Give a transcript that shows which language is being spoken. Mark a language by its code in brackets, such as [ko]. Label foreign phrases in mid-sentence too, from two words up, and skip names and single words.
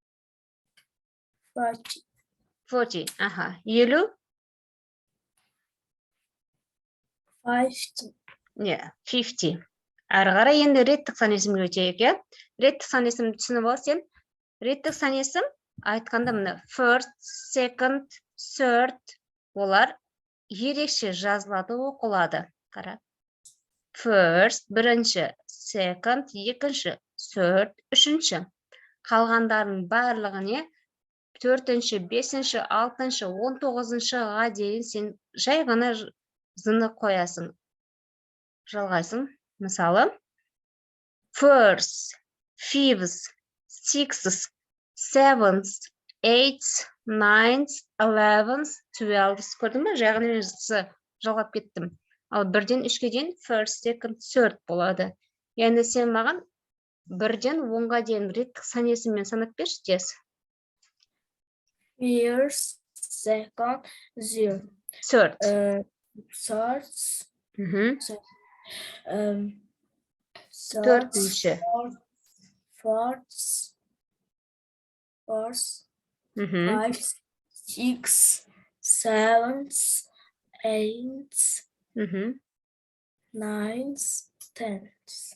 [en] 40. 40. 50. 50. 50. [kk] Әрі қарай енді реттік сан есімге өтейік. Реттік сан есімді түсініп ал сен. Реттік сан есім айтқанда мына [en] first, second, third [kk] олар ерекше жазылады, оқылады. Қара. First, бірінші, second, екінші, third, үшінші. Қалғандардың барлығыне 4-ші, 5-ші, 6-ші, 19-ға дейін сен жай ғана зыны қоясың. Жалғайсың. Мысалы, [en] first, fifth, sixth, 7th, 8th, 9th, 11th, 12th. [kk] Көрдің бе? Жағын жалғап кеттім. Ал 1-ден 3-ге дейін [en] first, second, third [kk] болады. Енді сен маған 1-ден 10-ға дейін реттік сан есіммен санап берші дес. [en] First, second, third. [kk] Third. Төртінші. [en] Fourth, 5, 6, 7, 8, 9, 10.